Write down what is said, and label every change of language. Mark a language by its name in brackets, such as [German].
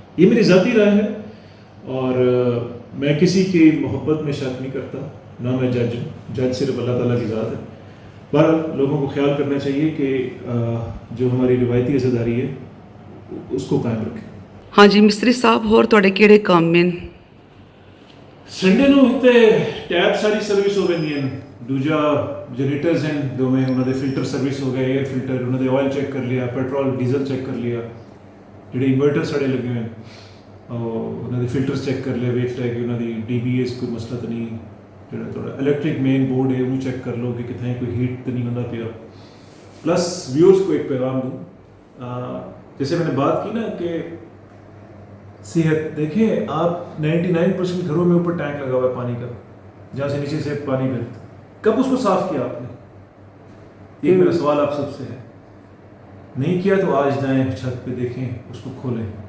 [Hindi] ये मेरी ज़ाती राय है और मैं किसी की मोहब्बत में शक नहीं करता, ना मैं जज हूँ, जज सिर्फ अल्लाह ताला की ज़ात है। पर लोगों को ख्याल करना चाहिए कि जो हमारी रिवायती अज़ादारी है उसको कायम रखें। [Punjabi] हाँ जी मिस्त्री साहब, होर तुहाडे किहड़े काम में? संडे ਨੂੰ ਇੱਥੇ ਟੈਪ ਸਾਰੀ ਸਰਵਿਸ ਹੋ ਜਾਂਦੀ ਹੈ, ਦੂਜਾ ਜਨਰੇਟਰਸ ਹਨ ਦੋਵੇਂ, ਉਹਨਾਂ ਦੇ ਫਿਲਟਰ ਸਰਵਿਸ ਹੋ ਗਏ, 에ਅਰ ਫਿਲਟਰ, ਉਹਨਾਂ ਦੇ ਆਇਲ ਚੈੱਕ ਕਰ ਲਿਆ, ਪੈਟਰੋਲ ਡੀਜ਼ਲ ਚੈੱਕ ਕਰ ਲਿਆ, ਜਿਹੜੇ ਇਨਵਰਟਰ ਸਾਡੇ ਲੱਗੇ ਹੋਏ ਉਹਨਾਂ ਦੇ ਫਿਲਟਰਸ ਚੈੱਕ ਕਰ ਲਿਆ, ਵੇਖ ਲਿਆ ਕਿ ਉਹਨਾਂ ਦੀ ਡੀਬੀਐਸ ਕੋਈ ਮਸਲਾ ਤਾਂ ਨਹੀਂ, ਜਿਹੜਾ ਤੁਹਾਡਾ ਇਲੈਕਟ੍ਰਿਕ ਮੇਨ [Hindi] बोर्ड है [Punjabi] ਉਹਨੂੰ ਚੈੱਕ ਕਰ ਲਓ ਕਿ ਕਿਥੇ [Hindi] कोई हीट तो नहीं होता पिया। प्लस व्यूअर्स को एक पैगाम दूँ, जैसे मैंने बात की ना कि सेहत, देखें आप 99% घरों में ऊपर टैंक लगा हुआ है पानी का, जहाँ से नीचे से पानी बहता, कब उसको साफ किया आपने? ये मेरा सवाल आप सबसे है। नहीं किया तो आज जाएं छत पे देखें, उसको खोलें।